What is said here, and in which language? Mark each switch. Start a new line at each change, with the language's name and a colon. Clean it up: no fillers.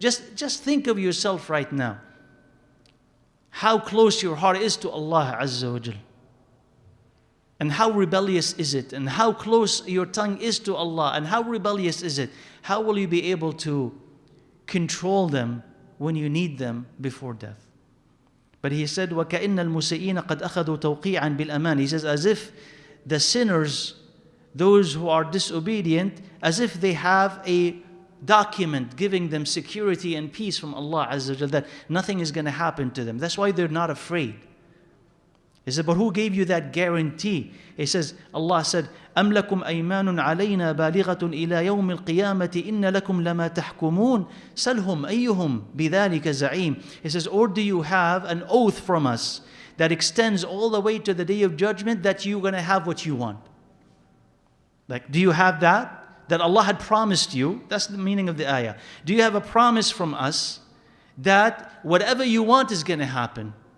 English: Just think of yourself right now. How close your heart is to Allah Azza wa Jal. And how rebellious is it? And how close your tongue is to Allah? And how rebellious is it? How will you be able to control them when you need them before death?
Arabic: But he said, وَكَإِنَّ الْمُسِئِينَ قَدْ أَخَذُوا تَوْقِيعًا بِالْأَمَانِ.
English: He says, as if the sinners, those who are disobedient, as if they have a document giving them security and peace from Allah Azza wa Jal, that nothing is going to happen to them. That's why they're not afraid. He said, but who gave you that guarantee?
Arabic: He says, Allah said, أَمْ لَكُمْ أَيْمَانٌ عَلَيْنَا بَالِغَةٌ إِلَى يَوْمِ الْقِيَامَةِ إِنَّ لَكُمْ لَمَا تَحْكُمُونَ سَلْهُمْ أَيُّهُمْ بِذَلِكَ زَعِيمٌ.
English: He says, or do you have an oath from us that extends all the way to the day of judgment that you're going to have what you want? Like, do you have that? That Allah had promised you? That's the meaning of the ayah. Do you have a promise from us that whatever you want is going to happen?